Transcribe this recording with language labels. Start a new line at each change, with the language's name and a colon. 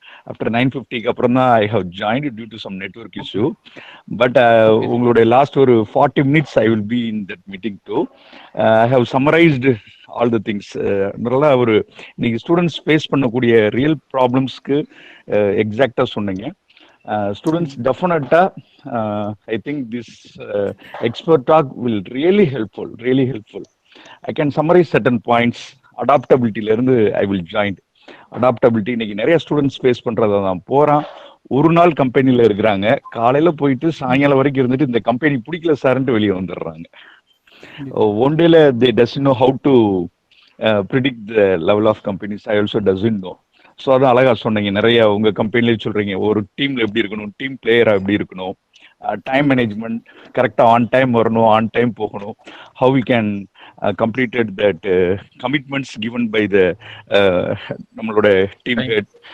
English: after 9:50க்கு
Tamil: அப்புறம் தான்
English: I have joined due to some network issue. But
Tamil: உங்களுடைய last ஒரு
English: 40 minutes I will be in that meeting too. I have summarized all the things.
Tamil: நல்லா ஒரு நீங்க students face பண்ணக்கூடிய real ப்ராப்ளம்ஸ்க்கு எக்ஸாக்டா சொன்னீங்க.
English: Students definitely I think this expert talk will really helpful. I can summarize certain points. Adaptability இருந்து I will join.
Tamil: Adaptability இன்னைக்கு நிறைய students face பண்றதை தான். போறான், ஒரு நாள் கம்பெனில இருக்கிறாங்க, காலையில போயிட்டு சாயங்காலம் வரைக்கும் இருந்துட்டு இந்த கம்பெனி பிடிக்கல சார்ன்ட்டு வெளியே வந்துடுறாங்க.
English: One டேல they doesn't know how to predict the level of companies. I also doesn't know.
Tamil: So அதான் அழகா சொன்னீங்க. நிறைய உங்க கம்பெனிலே சொல்றீங்க ஒரு டீம்ல எப்படி இருக்கணும், டீம் பிளேயரா எப்படி இருக்கணும், டைம் மேனேஜ்மெண்ட் கரெக்டா ஆன் டைம் வரணும், ஆன் டைம் போகணும்,
English: how we can completed that commitments given by the
Tamil: நம்மளோட டீம் ஹெட்.